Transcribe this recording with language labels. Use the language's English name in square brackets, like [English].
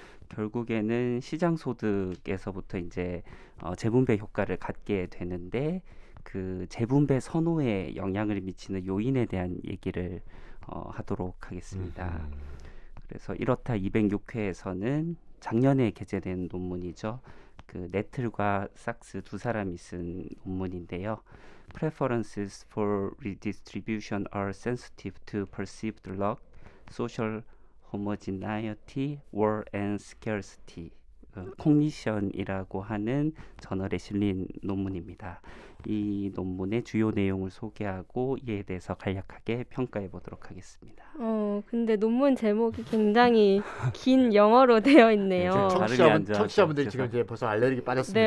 [Korean] 결국에는 시장소득에서부터 이제 재분배 효과를 갖게 되는데 그 재분배 선호에 영향을 미치는 요인에 대한 얘기를 하도록 하겠습니다. 그래서 이렇다 206회에서는 작년에 게재된 논문이죠. 그 네틀과 삭스 두 사람이 쓴 논문인데요. [English] Preferences for redistribution are sensitive to perceived luck, social homogeneity, war and scarcity. [Korean] 콩니션이라고 하는 저널에 실린 논문입니다. 이 논문의 주요 내용을 소개하고 이에 대해서 간략하게 평가해 보도록 하겠습니다. 근데 논문 제목이 굉장히 긴 영어로 되어 있네요. 청취자분들이 지금 이제 벌써 알레르기 빠졌습니다.